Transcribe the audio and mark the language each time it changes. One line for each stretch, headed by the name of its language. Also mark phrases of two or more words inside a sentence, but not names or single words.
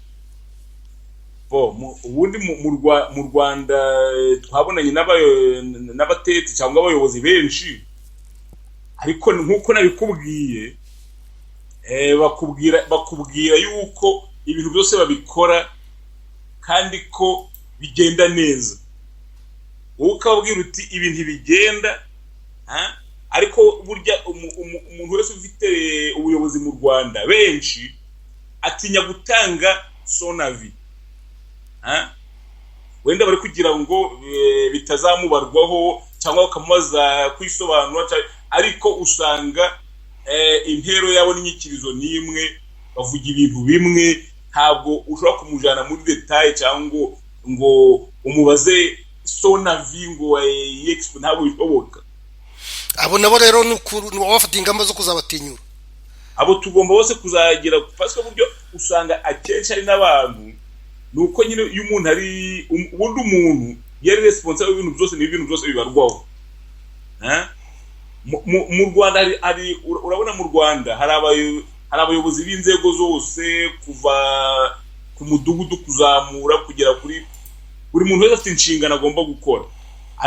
Kinyarwanda: Ubundi mu Rwanda twabonanye n'abatetsi cyangwa abayobozi benshi, ariko nkuko nabikubwiye, bakubwira yuko ibintu byose babikora kandi ko bigenda neza. Wowe ukabwira uti ibintu bigenda, ariko burya umuntu wese ufite ubuyobozi mu Rwanda benshi atinya gutanga
French: son avis.
Kinyarwanda: Wenda bari kugira ngo bitazamubarwaho cyangwa bakamubaza kwisobanura, ariko usanga intero yabo n'inyikirizo n'imwe, bavuga ibintu bimwe, ntabwo ushobora kumujana muri detail cyangwa ngo umubaze
French: son avis
Kinyarwanda: ngo yexp, ntabwo bishoboka. Abo nabo rero wabafata ingamba zo kuzabatinyura. Abo tugomba bose kuzagira,
French: parce que
Kinyarwanda: buryo usanga akenshi ari n'abantu, nuko nyine iyo umuntu ari ubundi umuntu yari responsible y'ibintu byose n'ibintu byose bibarwaho. Mu Rwanda urabona mu Rwanda hari abayobozi b'inzego zose, kuva ku mudugudu kuzamura kugera kuri buri muntu wese afite inshingano agomba gukora.